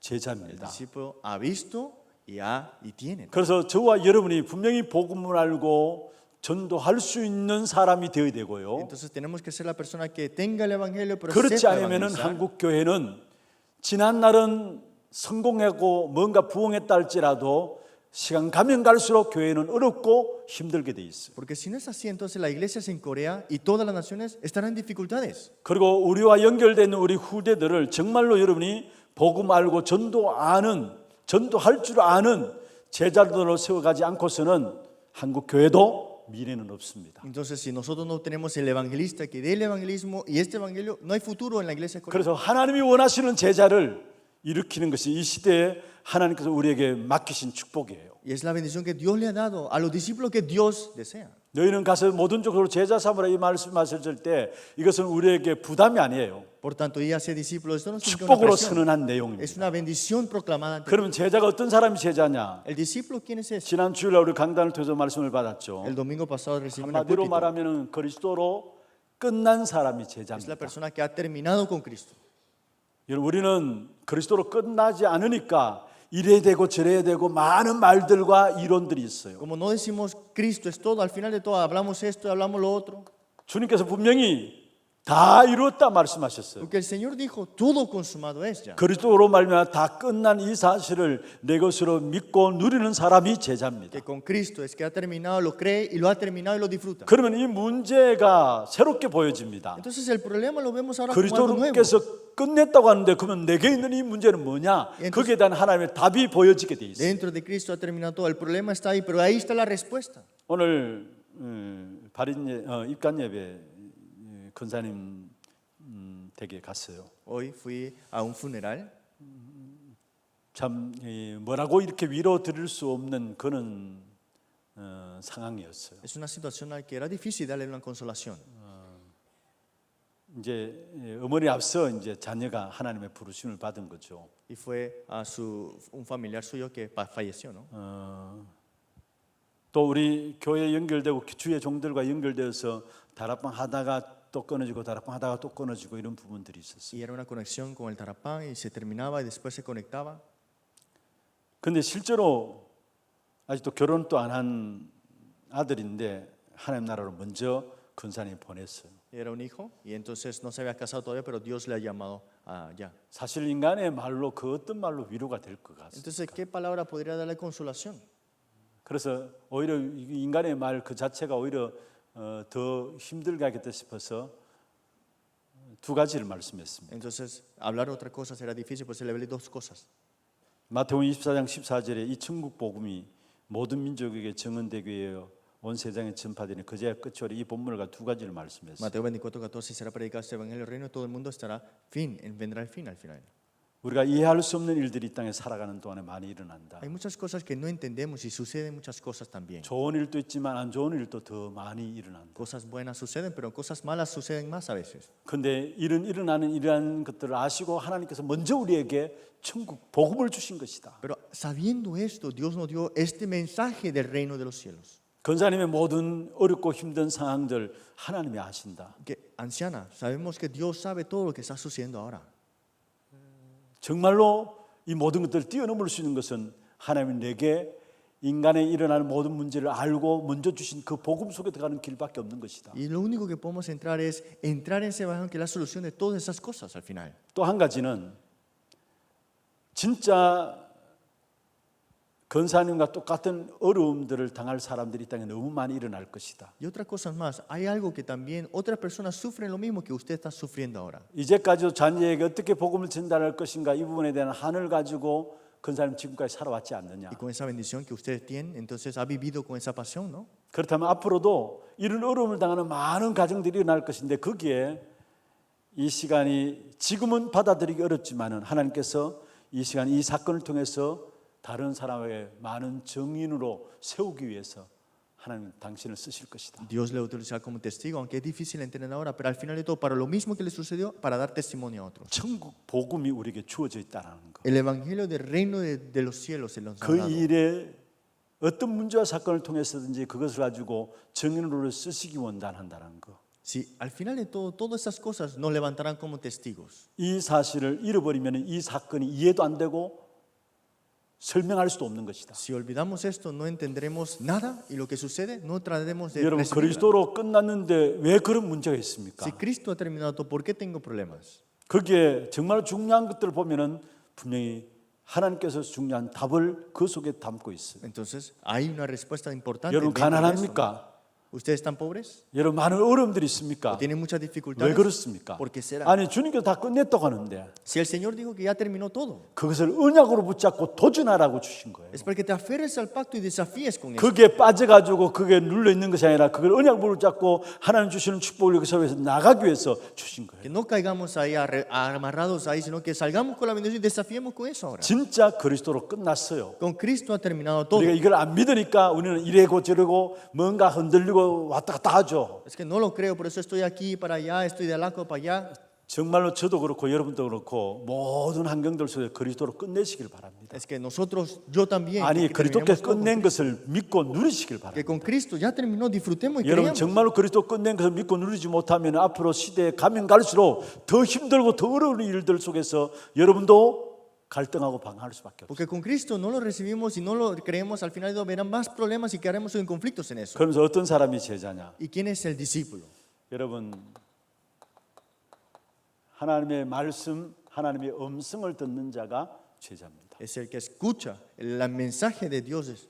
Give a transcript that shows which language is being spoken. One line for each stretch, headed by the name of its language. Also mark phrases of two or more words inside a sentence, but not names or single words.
Korean: 제자입니다.
Spanish: discípulo ha visto y tiene.
Korean: 그래서 저와 여러분이 분명히 복음을 알고 전도할 수 있는 사람이 되어야 되고요.
Spanish: Entonces tenemos que ser la persona que tenga el evangelio, pero
Korean: 그렇지
Spanish: sepa
Korean: 않으면은
Spanish: evangelizar.
Korean: 한국 교회는 지난 날은 성공하고 뭔가 부흥했다 할지라도 시간 가면 갈수록 교회는 어렵고 힘들게 돼 있어요.
Spanish: Porque si no es así, entonces las iglesias en Corea y todas las naciones estarán en dificultades.
Korean: 그리고 우리와 연결되는 우리 후대들을 정말로 여러분이 복음 알고 전도할 줄 아는 제자들로 세워가지 않고서는 한국 교회도 미래는 없습니다.
Spanish: Entonces, si nosotros no tenemos el evangelista que dé el evangelismo y este evangelio, no hay futuro en la iglesia coreana.
Korean: 그래서 하나님이 원하시는 제자를 일으키는 것이 이 시대에 하나님께서 우리에게 맡기신 축복이에요.
Spanish: Y es la bendición que Dios le ha dado a los discípulos que Dios desea.
Korean: 너희는 가서 모든 쪽으로 제자 삼으라 이 말씀하셨을 때 이것은 우리에게 부담이 아니에요.
Spanish: Por tanto, y hace discípulos, esto no significa una
Korean: 축복으로
Spanish: presión,
Korean: 선언한
Spanish: es
Korean: 내용입니다.
Spanish: una bendición proclamada ante
Korean: 그러면 제자가 어떤 사람이 제자냐?
Spanish: el discípulo. ¿Quién es ese?
Korean: 지난 주일날 우리 강단을 통해서 말씀을 받았죠.
Spanish: El domingo pasado recibimos un
Korean: 한마디로
Spanish: púlpito.
Korean: 말하면 그리스도로 끝난 사람이
Spanish: Es la
Korean: 제자입니다.
Spanish: persona que ha terminado con Cristo.
Korean: 여러분, 우리는 그리스도로 끝나지 않으니까 이래야 되고 저래야 되고 많은 말들과 이론들이 있어요.
Spanish: Como no decimos Cristo es todo, al final de todo hablamos esto, hablamos lo otro.
Korean: 주님께서 분명히 다 이루었다 말씀하셨어요.
Spanish: Porque el Señor dijo, todo consumado es ya.
Korean: 그리스도로 말미암아 다 끝난 이 사실을 내 것으로 믿고 누리는 사람이 제자입니다.
Spanish: Que con Cristo es que ha terminado, lo cree y lo ha terminado y lo disfruta.
Korean: 그러면 이 문제가 새롭게 보여집니다.
Spanish: Entonces el problema lo vemos ahora como algo nuevo.
Korean: 그리스도께서 끝냈다고 하는데 그러면 내게 있는 이 문제는 뭐냐? 거기에 대한 하나님의 답이 보여지게 돼 있어요.
Spanish: Dentro de Cristo ha terminado todo. El problema está ahí, pero ahí está la respuesta.
Korean: 오늘 입간 예배 권사님 댁에 갔어요.
Spanish: Hoy fui a un funeral.
Korean: 참 뭐라고 이렇게 위로 드릴 수 없는 그런 상황이었어요.
Spanish: Es una situación al que era difícil darle una consolación.
Korean: 이제 어머니 앞서 이제 자녀가 하나님의 부르심을 받은 거죠.
Spanish: Y fue a un familiar suyo que falleció, ¿no?
Korean: 또 우리 교회 연결되고 주의 종들과 연결되어서 다락방 하다가 또 끊어지고 다락방 하다가 또 끊어지고 이런 부분들이 있었어요.
Spanish: Y era una conexión con el tarapán y se terminaba y después se conectaba.
Korean: 근데 실제로 아직도 결혼도 안 한 아들인데 하나님 나라로 먼저 근사님이 보냈어요.
Spanish: Era un hijo y entonces no se había casado todavía, pero Dios le ha llamado allá.
Korean: 사실 인간의 말로 그 어떤 말로 위로가 될 것 같습니다.
Spanish: Entonces, ¿qué palabra podría darle consolación?
Korean: 그래서 오히려 인간의 말 그 자체가 오히려 더 힘들게 하겠다 싶어서 두 가지를 말씀했습니다.
Spanish: Entonces, hablar otra cosa será difícil, pues se le ve dos cosas.
Korean: 마태복음 24장 14절에 이 천국 복음이 모든 민족에게 증언되기 위하여 온 세상에 전파되니 그제야 끝이 오리 이 본문과 두 가지를 말씀했어요.
Spanish: Mateo 24:14 será predicado este evangelio, el reino de todo el mundo estará fin, vendrá el fin al final.
Korean: 우리가 이해할 수 없는 일들이 이 땅에 살아가는 동안에 많이 일어난다.
Spanish: Hay muchas cosas que no entendemos y suceden muchas cosas también.
Korean: 좋은 일도 있지만 안 좋은 일도 더 많이 일어난다.
Spanish: Cosas buenas suceden, pero cosas malas suceden más a veces.
Korean: 그런데 일어나는 이러한 것들을 아시고 하나님께서 먼저 우리에게 천국 복음을 주신 것이다.
Spanish: Pero sabiendo esto, Dios nos dio este mensaje del reino de los cielos.
Korean: 권사님의 모든 어렵고 힘든 상황들 하나님이 아신다.
Spanish: Que, anciana, sabemos que Dios sabe todo lo que está sucediendo ahora.
Korean: 정말로 이 모든 것들을 뛰어넘을 수 있는 것은 하나님이 내게 인간에 일어나는 모든 문제를 알고 먼저 주신 그 복음 속에 들어가는 길밖에 없는 것이다.
Spanish: Y lo único que podemos entrar es entrar en ese evangelio que es la solución de todas esas cosas al final.
Korean: 또 한 가지는 진짜 권사님과 똑같은 어려움들을 당할 사람들이 이 땅에 너무 많이 일어날 것이다.
Spanish: Y otra cosa más, hay algo que también otras personas sufren lo mismo que usted está sufriendo ahora.
Korean: 이제까지도 자녀에게 어떻게 복음을 전달할 것인가 이 부분에 대한 한을 가지고 권사님 지금까지 살아왔지 않느냐.
Spanish: Y con esa bendición que usted tiene, entonces ha vivido con esa pasión, ¿no?
Korean: 그렇다면 앞으로도 이런 어려움을 당하는 많은 가정들이 일어날 것인데 거기에 이 시간이 지금은 받아들이기 어렵지만은 하나님께서 이 시간 이 사건을 통해서 다른 사람에게 많은 증인으로 세우기 위해서 하나님 당신을 쓰실 것이다.
Spanish: Dios le utiliza como testigo, aunque es difícil entender ahora, pero al final de todo, para lo mismo que le sucedió, para dar testimonio a otros.
Korean: 천국 복음이 우리에게 주어져 있다는 거.
Spanish: El evangelio del reino de los cielos se nos ha
Korean: 그
Spanish: dado.
Korean: 일에 어떤 문제와 사건을 통해서든지 그것을 가지고 증인으로 쓰시기 원한다는 거.
Spanish: Si al final de todo, todas esas cosas nos levantarán como testigos.
Korean: 이 사실을 잃어버리면 이 사건이 이해도 안 되고 설명할 수도 없는 것이다.
Spanish: Si olvidamos esto, no entenderemos nada y lo que sucede, no trataremos de
Korean: 여러분
Spanish: recibirla.
Korean: 그리스도로 끝났는데 왜 그런 문제가 있습니까?
Spanish: Si Cristo ha terminado, ¿por qué tengo problemas?
Korean: 거기에 정말 중요한 것들을 보면은 분명히 하나님께서 중요한 답을 그 속에 담고 있어요.
Spanish: Entonces, hay una respuesta importante.
Korean: 여러분
Spanish: dentro de esto.
Korean: 가난합니까?
Spanish: ¿Ustedes están pobres?
Korean: 여러분 많은 어려움들이 있습니까?
Spanish: ¿O tienen muchas
Korean: 왜
Spanish: dificultades?
Korean: 그렇습니까?
Spanish: ¿Por qué será?
Korean: 아니 주님께서 다 끝냈다고 하는데
Spanish: Si el Señor dijo que ya terminó todo,
Korean: 그것을 언약으로 붙잡고 도전하라고 주신 거예요.
Spanish: es para que te aferres al pacto y desafíes con eso.
Korean: 그게 빠져가지고 그게 눌러 있는 것이 아니라 그걸 언약으로 붙잡고 하나님 주시는 축복을 여기서 위해서 나가기 위해서 주신 거예요.
Spanish: Que no caigamos ahí amarrados ahí, sino que salgamos con la bendición y desafiemos con eso ahora.
Korean: 진짜 그리스도로 끝났어요.
Spanish: Con Cristo ha terminado todo.
Korean: 우리가 이걸 안 믿으니까 우리는 이래고 저래고 뭔가 흔들리고 왔다 갔다 하죠.
Spanish: Es que no lo creo, por eso estoy aquí para allá, estoy de allá para allá.
Korean: 정말로 저도 그렇고 여러분도 그렇고 모든 환경들 속에 그리스도로 끝내시길 바랍니다.
Spanish: Es que nosotros, yo también,
Korean: 아니
Spanish: que
Korean: 그리스도께서
Spanish: terminemos todo,
Korean: 끝낸 것을 믿고 누리시길
Spanish: que
Korean: 바랍니다.
Spanish: con Cristo ya terminó, disfrutemos y
Korean: 여러분
Spanish: creamos.
Korean: 정말로 그리스도 끝낸 것을 믿고 누리지 못하면 앞으로 시대에 가면 갈수록 더 힘들고 더 어려운 일들 속에서 여러분도 갈등하고 방황할 수밖에 없어요.
Spanish: Porque con Cristo no lo recibimos y no lo creemos, al final verán más problemas y quedaremos en conflictos en eso.
Korean: 그러면서 어떤 사람이 제자냐?
Spanish: ¿Y quién es el discípulo?
Korean: 여러분 하나님의 말씀, 하나님의 음성을 듣는 자가 제자입니다.
Spanish: Es el que escucha el mensaje de Dios.